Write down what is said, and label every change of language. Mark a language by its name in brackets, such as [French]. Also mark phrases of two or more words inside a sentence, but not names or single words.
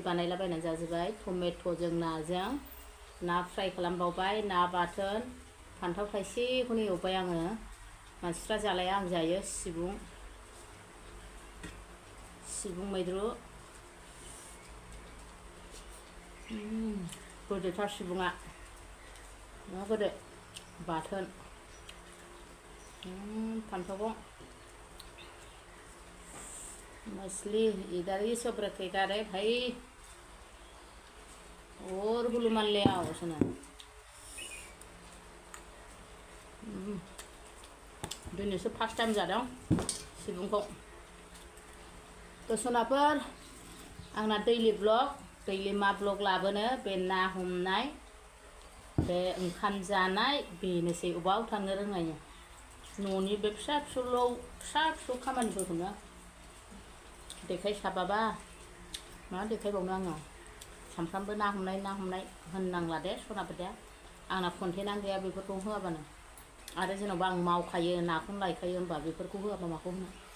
[Bodo] बानायलाबायनानै जाजोब्बाय टमेट'जों नाजों ना फ्राय खालामबावबाय ना बाथोन फान्थाव थाइसेखौनो एवबाय आङो मानसिफ्रा जालाया आं जायो सिबुं मैद्रु गोदैथार सिबुङा मा गोदै बाथोन फान्थावखौ [Hindi] मछली इधर ही सब रखेगा रे भाई और गुलूमान ले आओ सुना [Bodo] दिनैसो [English] first time [Bodo] जादों सिबुंखौ तो सनाफोर आंना दैलि मा ब्लग लाबोनो बे ना हमनाय बे ओंखाम जानाय बेनोसै अबाव थांनो रोङायो न'नि बे फिसा फिसौ खामानिफोरखौनो देखायसाबाबा मा देखायबावनो आङो सानफ्रामबो ना हमनाय होननांला दे सनाफोर दे आंना कन्टेन्टआनो गैया बेफोरखौ होआबानो आरो जेनेबा आं मावखायो नाखौनो लायखायो होनबा बेफोरखौ होआबा माखौ होनो